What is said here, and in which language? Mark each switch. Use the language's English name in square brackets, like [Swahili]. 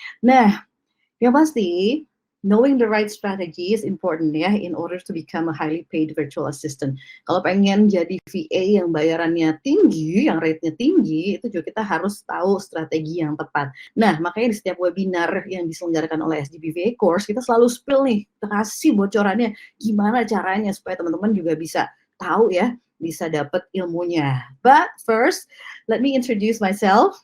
[Indonesian] Nah, yang pasti [English] knowing the right strategy is important ya in order to become a highly paid virtual assistant. [Indonesian] Kalau pengen jadi VA yang bayarannya tinggi, yang rate-nya tinggi, itu juga kita harus tahu strategi yang tepat. Nah, makanya di setiap webinar yang diselenggarakan oleh SGB VA Course, kita selalu spill nih, kita kasih bocorannya gimana caranya supaya teman-teman juga bisa tahu ya, bisa dapat ilmunya. [English] But first, let me introduce myself.